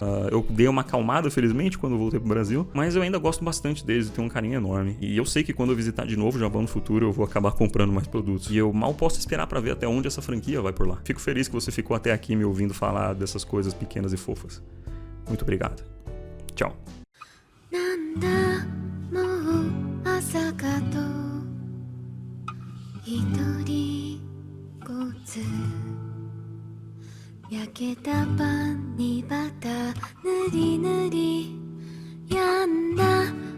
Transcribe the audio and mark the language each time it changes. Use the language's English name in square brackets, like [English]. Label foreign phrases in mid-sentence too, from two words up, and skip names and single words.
[Portuguese] Eu dei uma acalmada, felizmente, quando eu voltei pro Brasil, mas eu ainda gosto bastante deles, tenho um carinho enorme. E eu sei que quando eu visitar de novo o Japão no futuro, eu vou acabar comprando mais produtos. E eu mal posso esperar pra ver até onde essa franquia vai por lá. Fico feliz que você ficou até aqui me ouvindo falar dessas coisas pequenas e fofas. Muito obrigado. Tchau. [Japanese] 焼けたパンにバター塗り塗りやんだ